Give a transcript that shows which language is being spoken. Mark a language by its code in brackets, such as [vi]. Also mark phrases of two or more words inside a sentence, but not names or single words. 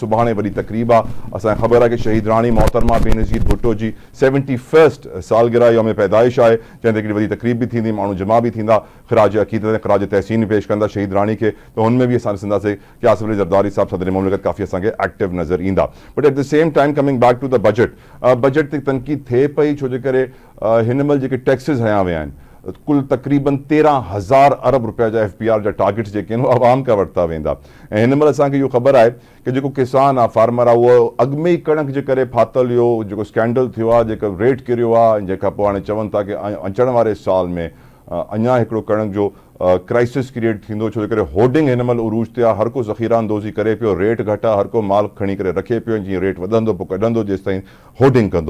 [sd] सुभाणे वॾी तक़रीब आहे। असांखे ख़बर आहे कि शहीद राणी मोहतरमा बेनज़ीर भुट्टो जी 71 सालगिरह यौम पैदाइश आहे, जंहिं ते हिकिड़ी वॾी तक़रीब बि थींदी, माण्हू जमा बि थींदा, ख़िराज अक़ीदत ऐं ख़िराज तहसीन पेश कंदा शहीद राणी खे। त हुनमें बि असां ॾिसंदासीं कि आसिफ़ अली ज़रदारी साहब सदर मुमलिकत काफ़ी असांखे एक्टिव नज़र ईंदा। [en] but at the same time coming back to the budget, [sd] बजट ते तनक़ीद थिए पई छो जे करे हिन महिल जेके टैक्सिस हया विया आहिनि, कुल तक़रीबन 13,000 अरब रुपया जा FPR जा टारगेट्स जेके आहिनि उहे आवाम खां वरिता वेंदा। ऐं हिन महिल असांखे इहो ख़बर आहे कि जेको किसान आहे, फार्मर आहे, उहो अॻु में ई कणक जे करे फाथल इहो जेको स्कैंडल थियो आहे, जेको रेट किरियो आहे, जंहिंखां पोइ हाणे चवनि था कि अचण वारे साल में अञा हिकिड़ो कणक जो [en] crisis create [sd] थींदो, छो जे करे होर्डिंग हिन महिल उरूज ते आहे, हर को ज़ख़ीरा अंदोज़ी करे पियो, रेट घटि आहे, हर को माल खणी करे रखे पियो, जीअं रेट वधंदो पोइ कढंदो जेसिताईं होर्डिंग कंदो।